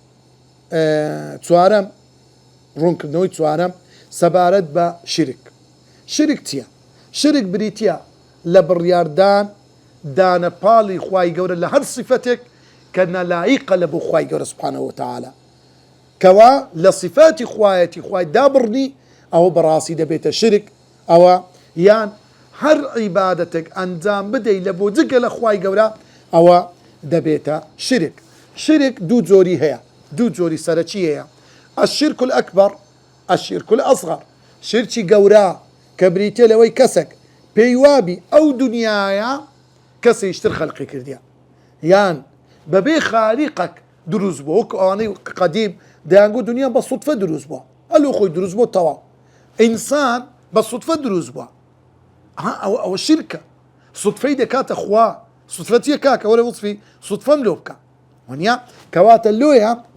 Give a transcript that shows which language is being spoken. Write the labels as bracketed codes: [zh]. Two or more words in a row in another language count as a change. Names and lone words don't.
[ckb] چوارەم ڕوونکردنەوەی چوارەم سەبارەت بە شرک چییە شرک بریتە لە بڕیاردان دانەپاڵی خوای گەورە لە هەر صفەتێک کە نەلایقە لە بۆ خوای گەورە [ar] سوبحانەهو وتەعالە [ckb] کەوا لە صفاتی خوایەتی خوای دابڕنی ئەوە بەڕاستی دەبێتە شرک ئەوە یان هەر عیبادەتێک ئەنجام بدەیت لە بۆ جگە لە خوای گەورە ئەوە دەبێتە شرک دوو جۆری هەیە دوو جۆری سەرەکی هەیە [ar] الشرك الأكبر الشرك الأصغر [ckb] شرکی گەورە کە بریتە لەوەی کەسێک پێی وابی ئەو دنیاە کەسێکتر خەلقی کردیە یان بەبێ خالیقەک دروست بووە وەکو ئەوانەی قەدیم دەیانگو دنیا بە سوتفە دروست بووە ئەلۆ خۆی دروست بووە تەواو ئینسان بە سوتفە دروست بووە ئەوە شرکە سوتفەی دەکاتە خوا سوتفەتیە کاکە وەرە وصفی سوتفەم لۆ بکە وانیا کەواتە لۆیە